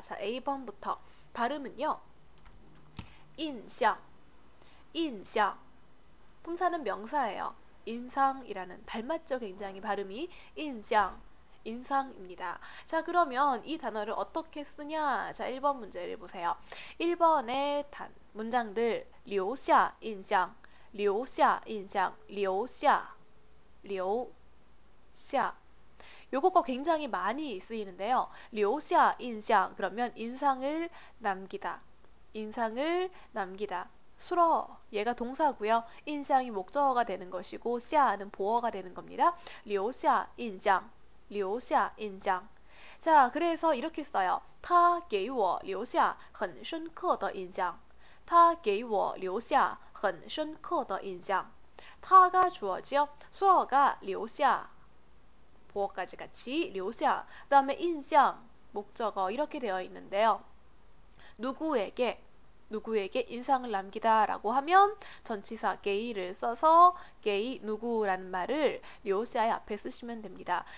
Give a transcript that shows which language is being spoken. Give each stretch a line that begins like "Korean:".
Korean: 자, A번부터 발음은요. 인상, 인상. 품사는 명사예요. 인상이라는 닮았죠? 굉장히 발음이 인상, 인상입니다. 자, 그러면 이 단어를 어떻게 쓰냐? 자, 1번 문제를 보세요. 1번의 문장들
Chinese: 留下印象, 留下印象, 留下, 留下.
Korean: 요거가 굉장히 많이 쓰이는데요.
Chinese: 留下印象
Korean: 그러면 인상을 남기다. 인상을 남기다. 수러 얘가 동사고요. 인상이 목적어가 되는 것이고 下는 보어가 되는 겁니다.
Chinese: 留下印象, 留下印象.
Korean: 자, 그래서 이렇게 써요.
Chinese: 他给我留下很深刻的印象. 他给我留下很深刻的印象.
Korean: 타가 주어지요. 수어가 留下 보어까지 같이 留下. 그 다음에 인상 목적어 이렇게 되어 있는데요. 누구에게 인상을 남기다 라고 하면 전치사 게이를 써서 게이 누구라는 말을 留下의 앞에 쓰시면 됩니다.